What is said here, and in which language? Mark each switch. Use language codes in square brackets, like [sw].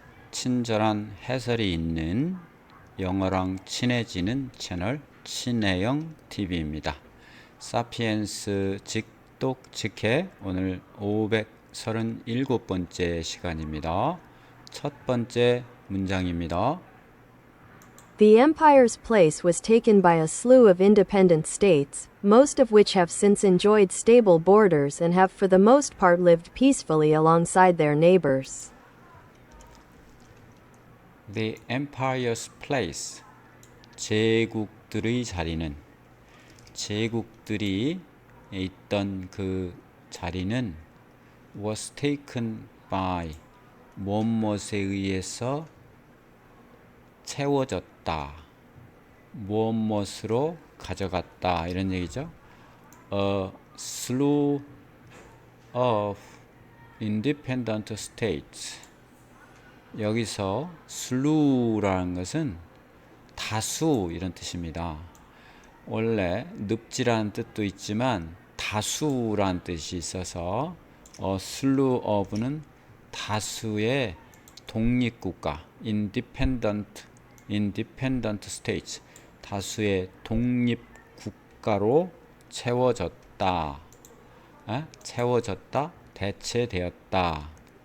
[ko] 친절한 해설이 있는 영어랑 친해지는 채널 친해영 TV입니다. 사피엔스 직독 직해 오늘 537번째 시간입니다. 첫 번째 문장입니다. [en] The empire's place was taken by a slew of independent states, most of which have since enjoyed stable borders and have for the most part lived peacefully alongside their neighbors. The empire's place, [ko] 제국들의 자리는, 제국들이 있던 그 자리는 [en] was taken by, [ko] 무엇에 의해서 채워졌다, 무엇으로 가져갔다, 이런 얘기죠. [en] A slew of independent states. [ko] 여기서 slew라는 것은 다수 이런 뜻입니다. 원래 늪지라는 뜻도 있지만 다수라는 뜻이 있어서 slew of는 다수의 독립국가, [en] independent states, [ko] 다수의 독립국가로 채워졌다, 채워졌다, 대체되었다.